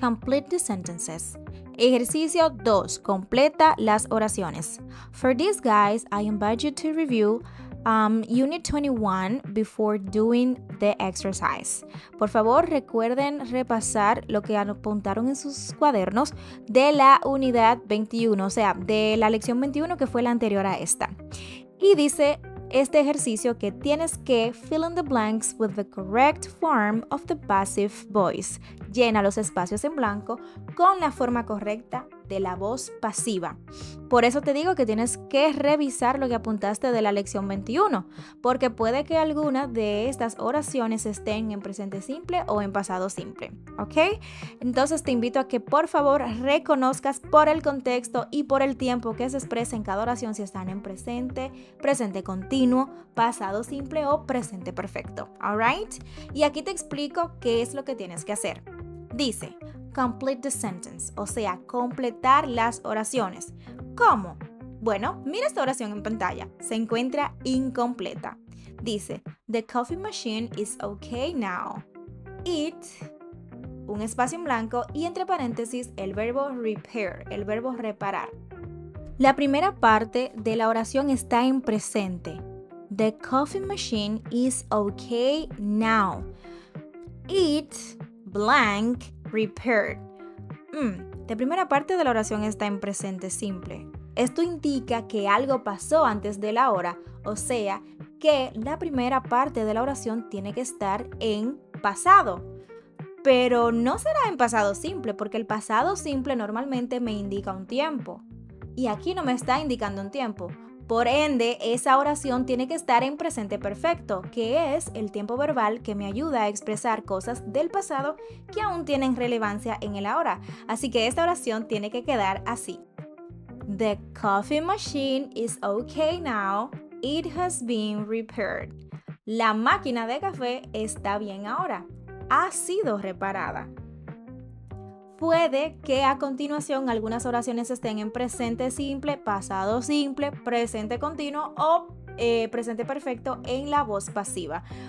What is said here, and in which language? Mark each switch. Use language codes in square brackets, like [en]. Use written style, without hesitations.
[en] Complete the sentences. [es] Ejercicio 2. Completa las oraciones. [en] For this, guys, I invite you to review Unit 21 before doing the exercise. [es] Por favor, recuerden repasar lo que apuntaron en sus cuadernos de la unidad 21, o sea, de la lección 21 que fue la anterior a esta. Y dice este ejercicio que tienes que [en] fill in the blanks with the correct form of the passive voice. [es] Llena los espacios en blanco con la forma correcta de la voz pasiva. Por eso te digo que tienes que revisar lo que apuntaste de la lección 21, porque puede que alguna de estas oraciones estén en presente simple o en pasado simple, ¿ok? Entonces te invito a que por favor reconozcas por el contexto y por el tiempo que se expresa en cada oración si están en presente, presente continuo, pasado simple o presente perfecto, ¿alright? Y aquí te explico qué es lo que tienes que hacer. Dice, [en] complete the sentence, [es] o sea, completar las oraciones. ¿Cómo? Bueno, mira esta oración en pantalla. Se encuentra incompleta. [en] Dice, the coffee machine is okay now. [es] It, un espacio en blanco y entre paréntesis el verbo repair, el verbo reparar. La primera parte de la oración está en presente. [en] The coffee machine is okay now. It, blank, repaired. [es] La primera parte de la oración está en presente simple. Esto indica que algo pasó antes de la hora, o sea, que la primera parte de la oración tiene que estar en pasado. Pero no será en pasado simple, porque el pasado simple normalmente me indica un tiempo. Y aquí no me está indicando un tiempo. Por ende, esa oración tiene que estar en presente perfecto, que es el tiempo verbal que me ayuda a expresar cosas del pasado que aún tienen relevancia en el ahora. Así que esta oración tiene que quedar así. [en] The coffee machine is okay now. It has been repaired. [es] La máquina de café está bien ahora. Ha sido reparada. Puede que a continuación algunas oraciones estén en presente simple, pasado simple, presente continuo o presente perfecto en la voz pasiva.